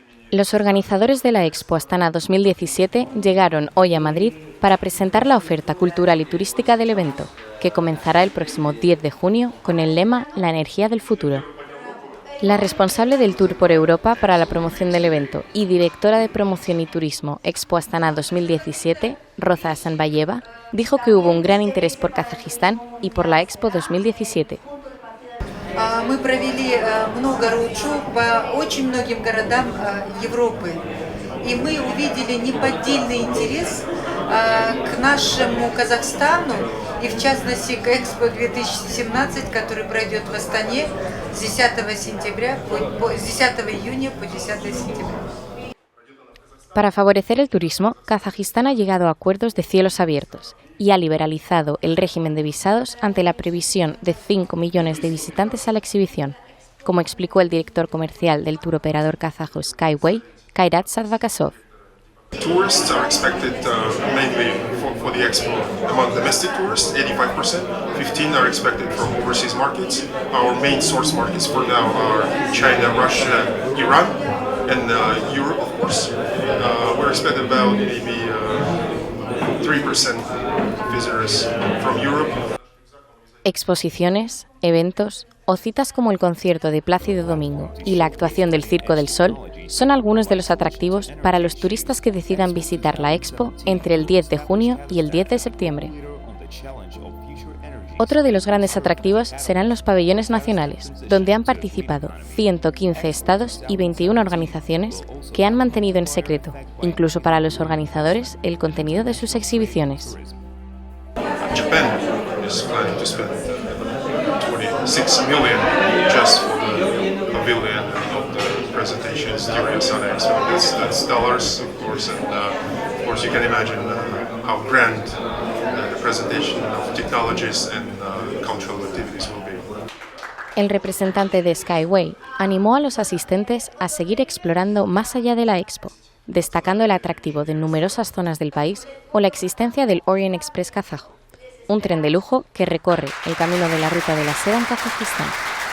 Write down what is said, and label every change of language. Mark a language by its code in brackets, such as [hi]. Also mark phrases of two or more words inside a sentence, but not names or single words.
[es] Los organizadores de la Expo Astana 2017 llegaron hoy a Madrid para presentar la oferta cultural y turística del evento, que comenzará el próximo 10 de junio con el lema La energía del futuro. La responsable del Tour por Europa para la promoción del evento y directora de promoción y turismo Expo Astana 2017, Roza Asanbayeva, dijo que hubo un gran interés por Kazajistán y por la Expo 2017. [ru] Мы провели много роуд-шоу по очень многим городам Европы, и мы увидели неподдельный интерес к нашему Казахстану и в частности к Экспо 2017, который пройдет в Астане с 10 июня по 10 сентября. [es] Para favorecer el turismo, Kazajistán ha llegado a acuerdos de cielos abiertos y ha liberalizado el régimen de visados ante la previsión de 5 millones de visitantes a la exhibición, como explicó el director comercial del tour operador kazajo Skyway, Kairat Sadvakasov. [en] Tourists are expected mainly for the expo among domestic tourists, 85%. 15 are expected from overseas markets. Our main source markets for now are China, Russia, Iran, and Europe, of course. We're expecting about maybe 3% visitors from Europe. [es] Exposiciones, eventos o citas como el concierto de Plácido Domingo y la actuación del Circo del Sol son algunos de los atractivos para los turistas que decidan visitar la Expo entre el 10 de junio y el 10 de septiembre. Otro de los grandes atractivos serán los pabellones nacionales, donde han participado 115 estados y 21 organizaciones que han mantenido en secreto, incluso para los organizadores, el contenido de sus exhibiciones. [en] Japan is planning to spend 26 million just for the pavilion of the presentations during Astana Expo. That's dollars, of course, and of course you can imagine how grand the presentation of technologies and cultural activities will be. [es] El representante de Skyway animó a los asistentes a seguir explorando más allá de la Expo, destacando el atractivo de numerosas zonas del país o la existencia del Orient Express kazajo, un tren de lujo que recorre el camino de la ruta de la seda en Kazajistán.